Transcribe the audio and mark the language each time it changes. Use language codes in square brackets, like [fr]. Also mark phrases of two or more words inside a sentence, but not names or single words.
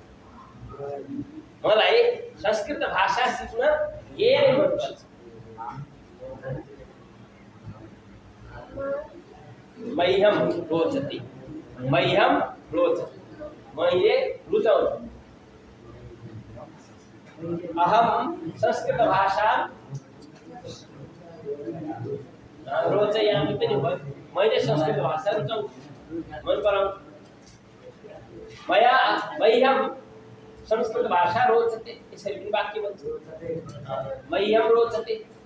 [ne] मलाई संस्कृत भाषा सिक्न धेरै मन पर्छ। [sa] मह्यम रोचते, मह्यम रोचते, [ne] मैले रुचाउँछु। [sa] अहम संस्कृत भाषा रोचयामि [ne] पनि भयो। मैले संस्कृत भाषा रुचाउँछु, मन पराउँछु। [sa] मह्यम संस्कृत भाषा रोचते, [ne] यसरी पनि वाक्य भन्छ। [sa] मह्यम रोचते।